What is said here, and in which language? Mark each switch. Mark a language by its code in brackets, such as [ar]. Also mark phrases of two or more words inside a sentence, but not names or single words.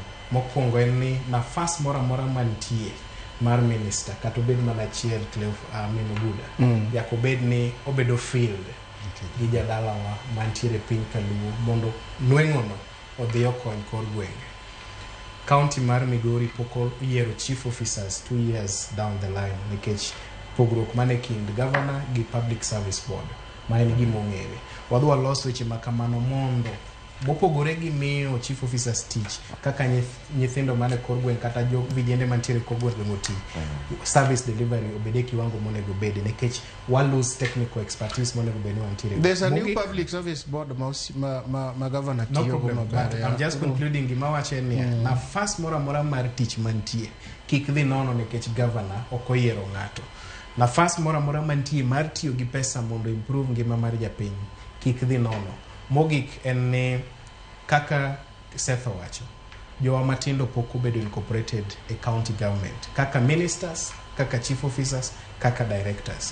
[luo] Mokwongo en ni nafas mora mora mantie mar minister kata obed mana achiel Oguda yakobed ni obedo field gi jadalawa mantiere piny Kaluo mondo nweng'ono odhi okony kor gwenge. County mar Migori pok yiero [en] chief officers [luo] 2 [en] years down the line [luo] nikech pogruok mane kind governor gi [en] public service board [luo] ma en gima ong'ere. Wadwa loso weche makamano mondo mopogore gi miyo [en] chief officers [luo] tich kaka nyithindo mane kor gweng kata jo vijende mantiere kor gweng moti [en] service delivery [luo] obede kiwango monego bede nikech wa lose [en] technical expertise [luo] monego bede mantiere. [en] There's a new public service board ma governor no [luo] tiyo [en] problem, [luo] maber. [en] I'm just concluding [luo] gima wache ni nafas mora mar tich mantie kik dhi nono nikech governor okoyiero ng'ato. Nafas mora mantie mar tiyo gi pesa mondo improve ngima mar japiny kik dhi nono. Mogik en ni kaka Seth owacho jowa matindo pok obedo incorporated e [en] county government [luo] kaka ministers, kaka chief officers, kaka directors.